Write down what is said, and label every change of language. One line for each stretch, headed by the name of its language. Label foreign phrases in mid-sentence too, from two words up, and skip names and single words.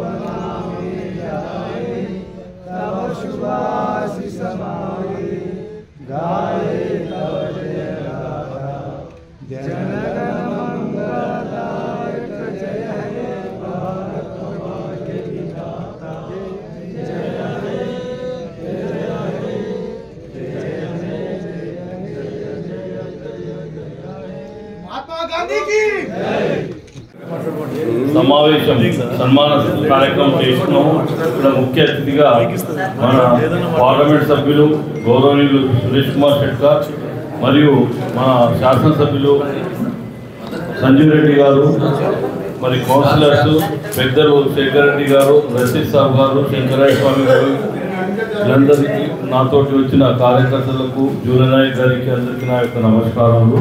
Bangla: নামে জায়ে তব শুভ আশীষ মাগে গায়ে তব জয় গাথা জনগণ মঙ্গলদায়ক জয় হে ভারত ভাগ্য বিধাতা জয় হে महात्मा गांधी की
Telugu: సమావేశం సన్మాన కార్యక్రమం చేస్తున్నాము. ఇక్కడ ముఖ్య అతిథిగా మన పార్లమెంట్ సభ్యులు గౌరవనీయులు సురేష్ కుమార్ షెట్కర్ మరియు మన శాసనసభ్యులు సంజీవ్ రెడ్డి గారు, మరి కౌన్సిలర్స్ పెద్దలు శేఖర్ రెడ్డి గారు, రషీద్ సాబ్ గారు, శంకరయ్య స్వామి గారు, వీళ్ళందరికీ నాతోటి వచ్చిన కార్యకర్తలకు జూలనాయక్ గారికి అందరికీ నా యొక్క నమస్కారములు.